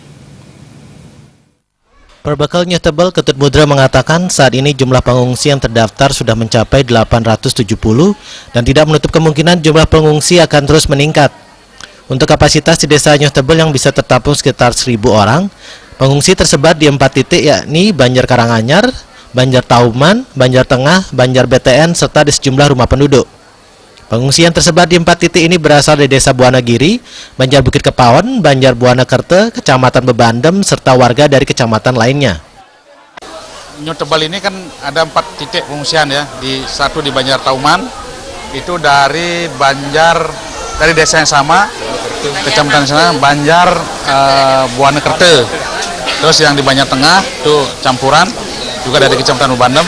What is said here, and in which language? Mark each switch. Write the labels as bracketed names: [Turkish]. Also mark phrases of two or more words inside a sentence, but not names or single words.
[Indonesian] Perbekal Nyutebel Ketut Mudra mengatakan saat ini jumlah pengungsi yang terdaftar sudah mencapai 870 dan tidak menutup kemungkinan jumlah pengungsi akan terus meningkat. Untuk kapasitas di Desa Nyutebel yang bisa tertampung sekitar 1.000 orang, pengungsi tersebar di 4 titik yakni Banjar Karanganyar, Banjar Tauman, Banjar Tengah, Banjar BTN, serta di sejumlah rumah penduduk. Pengungsi yang tersebar di 4 titik ini berasal dari Desa Buana Giri, Banjar Bukit Kepaon, Banjar Buana Kerte, Kecamatan Bebandem, serta warga dari kecamatan lainnya. Nyutebel ini kan ada 4 titik pengungsian ya, satu di Banjar Tauman, itu dari desa yang sama, kecamatan sana, Banjar Buana Kerte. Terus yang di Banjar Tengah itu campuran, juga dari kecamatan Bebandem.